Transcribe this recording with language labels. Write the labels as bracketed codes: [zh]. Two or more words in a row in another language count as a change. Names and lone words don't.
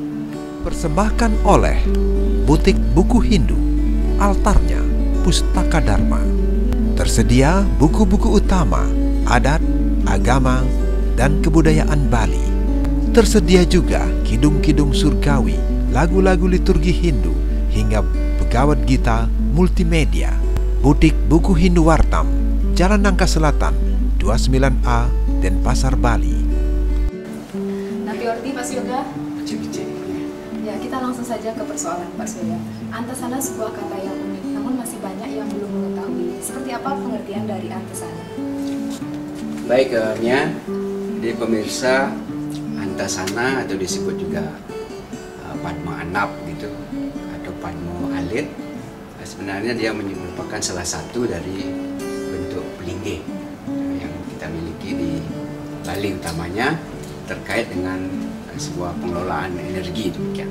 [id] Persembahkan oleh Butik Buku Hindu, altarnya Pustaka Dharma. Tersedia buku-buku utama, adat, agama, dan kebudayaan Bali. Tersedia juga kidung-kidung surgawi, lagu-lagu liturgi Hindu, hingga Begawat Gita multimedia. Butik Buku Hindu Wartam, Jalan Nangka Selatan, 29A, Denpasar, Bali. [ban] Napi Orti, Pak Yoga. [id] Ya, kita langsung saja ke persoalan Pak Surya. Antasana sebuah kata yang unik, namun masih banyak yang belum mengetahui. Seperti apa pengertian dari antasana? Baik, Nya, jadi pemirsa, antasana atau disebut juga Padma Anap gitu atau Padma Alit, sebenarnya dia merupakan salah satu dari bentuk pelinggih yang kita miliki di Bali, utamanya terkait dengan sebuah pengelolaan energi demikian.